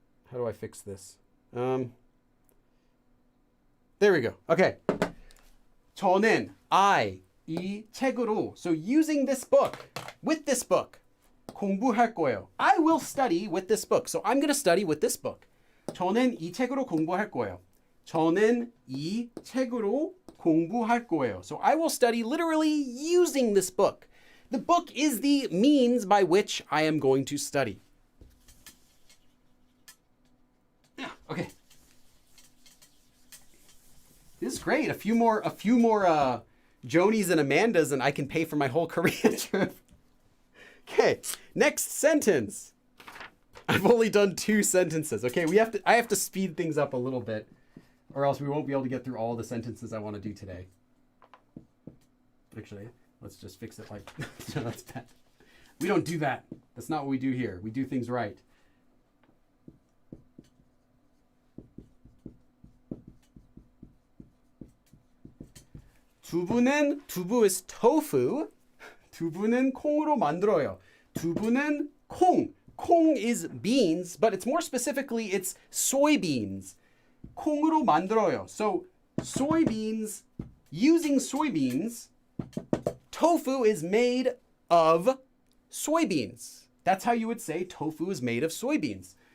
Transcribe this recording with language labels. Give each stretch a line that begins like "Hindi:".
English: How do I fix this? There we go. Okay.
Korean: 저는 이 책으로.
English: So using this book, with this book,
Korean: 공부할 거예요.
English: I will study with this book. So I'm going to study with this book.
Korean: 저는 이 책으로 공부할 거예요. 저는 이 책으로 공부할 거예요.
English: So I will study literally using this book. The book is the means by which I am going to study. Yeah, okay. This is great. A few more Jonies and Amandas and I can pay for my whole Korea trip. Okay, next sentence. I've only done 2 sentences. Okay, I have to speed things up a little bit or else we won't be able to get through all the sentences I want to do today. Actually, let's just fix it like no, that's bad. We don't do that. That's not what we do here. We do things right. 두부 is tofu.
Korean: 두부는 콩으로 만들어요. 두부는 콩.
English: 콩 is beans, but it's more specifically, it's soybeans.
Korean: 콩으로 만들어요.
English: So soybeans, using soybeans, tofu is made of soybeans. That's how you would say tofu is made of soybeans.